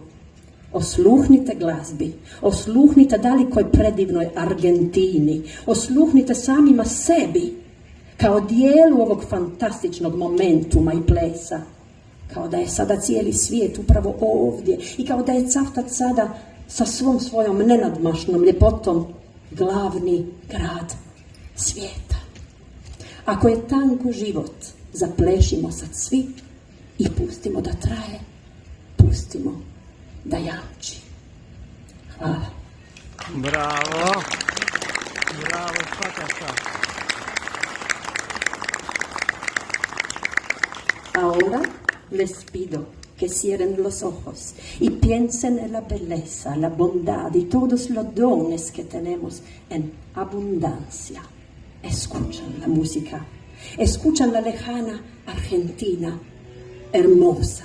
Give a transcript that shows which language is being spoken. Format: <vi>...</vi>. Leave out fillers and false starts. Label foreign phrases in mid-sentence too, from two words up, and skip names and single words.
<hr>Osluhnite glazbi, osluhnite dalikoj predivnoj Argentini, osluhnite samima sebi kao dijelu ovog fantastičnog momentuma i plesa, kao da je sada cijeli svijet upravo ovdje i kao da je Cavtat sada sa svom svojom nenadmašnom ljepotom glavni grad svijeta. Ako je tanko život, zaplešimo sad svi i pustimo da traje, pustimo da jamči. Hvala. Bravo. Bravo, svaka.</hr> <es>Ahora les pido que cierren los ojos y piensen en la belleza, la bondad y todos los dones que tenemos en abundancia. Escuchan la música, escuchan la lejana Argentina hermosa.</es>